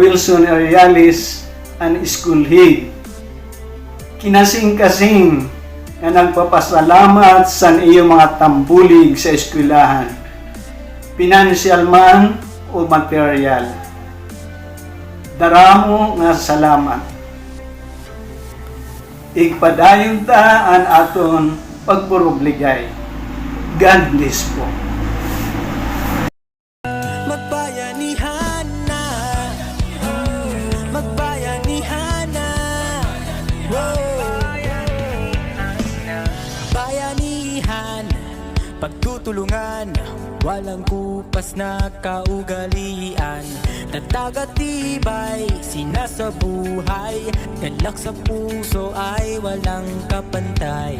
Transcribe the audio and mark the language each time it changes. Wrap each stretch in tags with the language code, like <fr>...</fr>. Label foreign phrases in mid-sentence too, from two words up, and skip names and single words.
<hil>Wilson Arialis, ang</hil> <en>school head.</en> <hil>Kinasing-kasing nga nagpapasalamat sa iyong mga tambulig sa eskwelahan, financial man o material. Daramo nga salamat. Igpadayon ta ang aton pagpurubligay.</hil> <en>God bless po.</en> <tl>Magbayanihan na, magbayanihan na, bayanihan, pagtutulungan, walang kupas na kaugalian, natagatibay, sinasabuhay, galak sa puso ay walang kapantay.</tl>